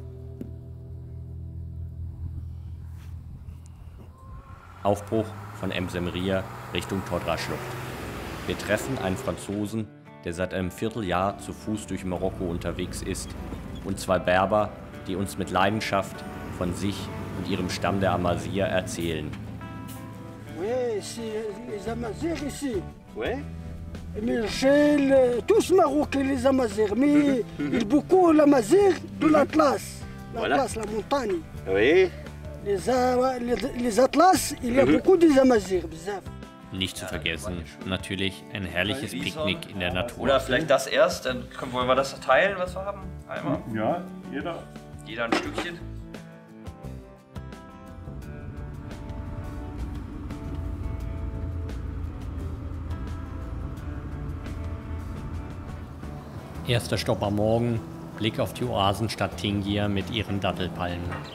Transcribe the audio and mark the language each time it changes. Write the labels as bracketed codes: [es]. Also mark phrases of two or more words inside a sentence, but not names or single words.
[de] Aufbruch von Emsemria Richtung Todra-Schlucht. Wir treffen einen Franzosen, der seit einem Vierteljahr zu Fuß durch Marokko unterwegs ist, und zwei Berber, die uns mit Leidenschaft von sich und ihrem Stamm der Amazigh erzählen. [fr] Oui, c'est les Amazirs ici. Oui. Mais chez tous Marocains, les Amazirs. Mais il beaucoup l'Amazigh de l'Atlas. L'Atlas, la montagne. Oui. Les Atlas, il y a beaucoup des Amazirs. [de] Nicht zu vergessen, natürlich ein herrliches Picknick in der Natur. Oder vielleicht das erst, dann wollen wir das teilen, was wir haben? Einmal? Ja, jeder. Jeder ein Stückchen. Erster Stopp am Morgen, Blick auf die Oasenstadt Tingia mit ihren Dattelpalmen.